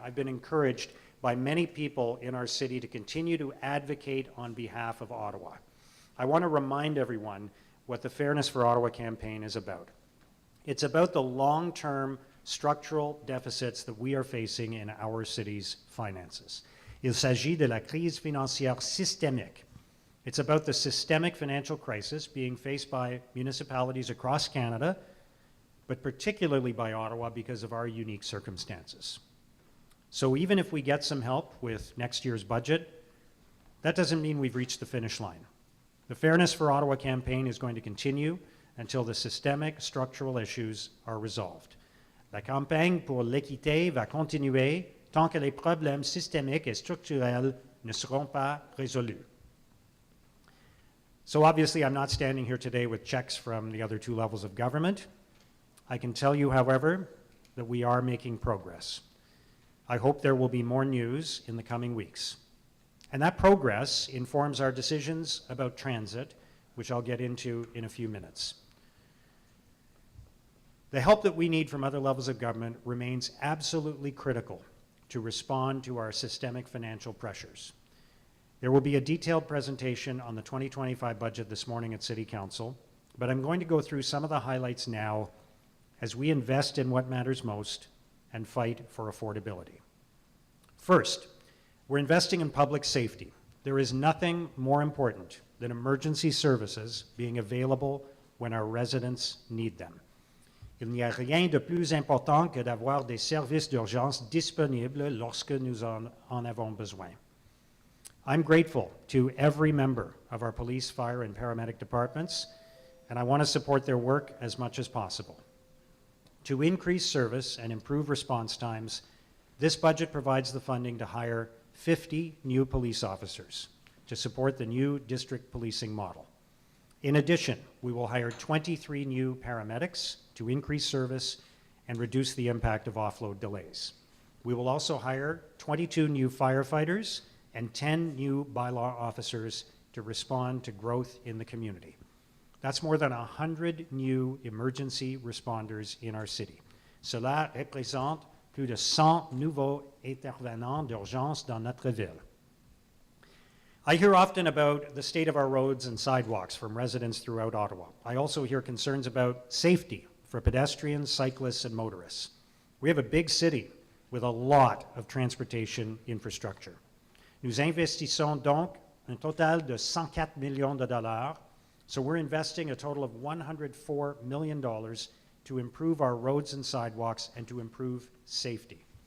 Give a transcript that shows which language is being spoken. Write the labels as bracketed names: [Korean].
[English] I've been encouraged by many people in our city to continue to advocate on behalf of Ottawa. I want to remind everyone what the Fairness for Ottawa campaign is about. It's about the long-term structural deficits that we are facing in our city's finances. [French] Il s'agit de la crise financière systémique. [English] It's about the systemic financial crisis being faced by municipalities across Canada, but particularly by Ottawa because of our unique circumstances. So even if we get some help with next year's budget, that doesn't mean we've reached the finish line. The Fairness for Ottawa campaign is going to continue until the systemic structural issues are resolved. [French] La campagne pour l'équité va continuer tant que les problèmes systémiques et structurels ne seront pas résolus. [English] So obviously, I'm not standing here today with checks from the other two levels of government. I can tell you, however, that we are making progress. I hope there will be more news in the coming weeks. And that progress informs our decisions about transit, which I'll get into in a few minutes. The help that we need from other levels of government remains absolutely critical to respond to our systemic financial pressures. There will be a detailed presentation on the 2025 budget this morning at City Council, but I'm going to go through some of the highlights now as we invest in what matters most and fight for affordability. First, we're investing in public safety. There is nothing more important than emergency services being available when our residents need them. [French] Il n'y a rien de plus important que d'avoir des services d'urgence disponibles lorsque nous en avons besoin. [English] I'm grateful to every member of our police, fire, and paramedic departments, and I want to support their work as much as possible. To increase service and improve response times, this budget provides the funding to hire 50 new police officers to support the new district policing model. In addition, we will hire 23 new paramedics to increase service and reduce the impact of offload delays. We will also hire 22 new firefighters and 10 new bylaw officers to respond to growth in the community. That's more than 100 new emergency responders in our city. [French] Cela représente plus de 100 nouveaux intervenants d'urgence dans notre ville. [English] I hear often about the state of our roads and sidewalks from residents throughout Ottawa. I also hear concerns about safety for pedestrians, cyclists, and motorists. We have a big city with a lot of transportation infrastructure. [French] Nous investissons donc un total de 104 millions de dollars, [English] so we're investing a total of $104 million to improve our roads and sidewalks and to improve safety.